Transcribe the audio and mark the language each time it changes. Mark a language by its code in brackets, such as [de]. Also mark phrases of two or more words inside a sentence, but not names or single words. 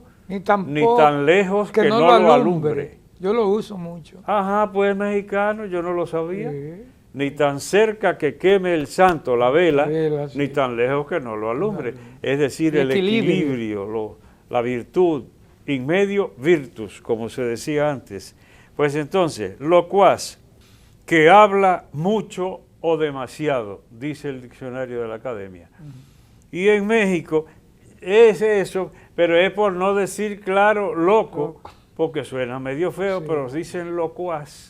[es] Ni tampoco ni tan lejos que no lo alumbre. Yo lo uso mucho. Ajá, pues mexicano, yo no lo sabía. Sí. Ni tan cerca que queme el santo, la vela, Sí. ni tan lejos que no lo alumbre. Es decir, el equilibrio, la virtud, [la] in medio virtus, [es] como se decía antes. Pues entonces, locuaz, que habla mucho o demasiado, dice el diccionario de la Academia. Y en México es eso, pero es por no decir claro loco, porque suena medio feo, pero dicen locuaz.